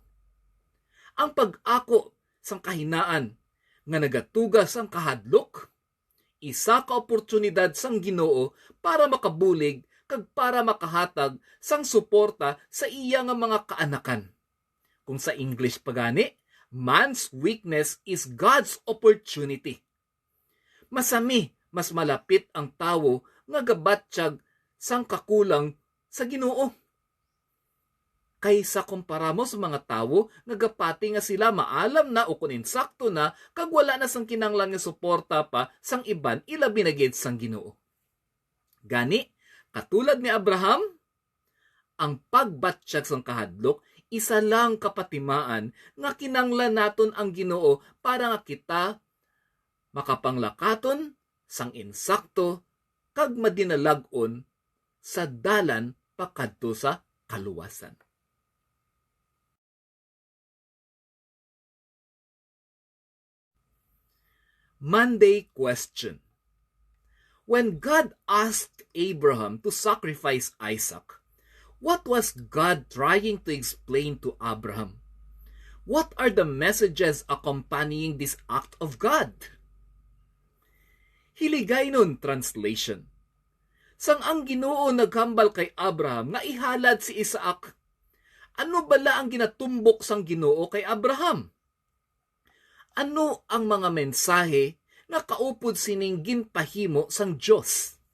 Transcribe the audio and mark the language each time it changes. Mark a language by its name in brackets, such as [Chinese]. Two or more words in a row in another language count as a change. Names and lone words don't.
[Hiligaynon] Ang pag-ako sang kahinaan nga nagatugas ang kahadlok, isa ka oportunidad sang Ginoo para makabulig kag para makahatag sang suporta sa iya nga mga kaanakan. Kung sa English pagani, [English] man's weakness is God's opportunity. [Hiligaynon] Masami, mas malapit ang tawo nga gabatsyag sang kakulang sa Ginoo kaysa kumpara mo sa mga tawo nga gapati nga sila maalam na o kun insakto na kag wala na sang kinanglan nga suporta pa sang iban ilabi na gid sang Ginoo. Gani, katulad ni Abraham, ang pagbatsyag sang kahadlok isa lang kapatimaan nga kinanglan naton ang Ginoo para nga kita makapanglakaton sang insakto kag madinalag-on sa dalan pakadto sa kaluwasan. [English] Monday question. When God asked Abraham to sacrifice Isaac, what was God trying to explain to Abraham? What are the messages accompanying this act of God? Hiligaynon translation. [Hiligaynon] Sang ang Ginoo naghambal kay Abraham nga ihalad si Isaac, ano bala ang ginatumbok sang Ginoo kay Abraham? Ano ang mga mensahe nga kaupod sining ginpahimo sang Dios?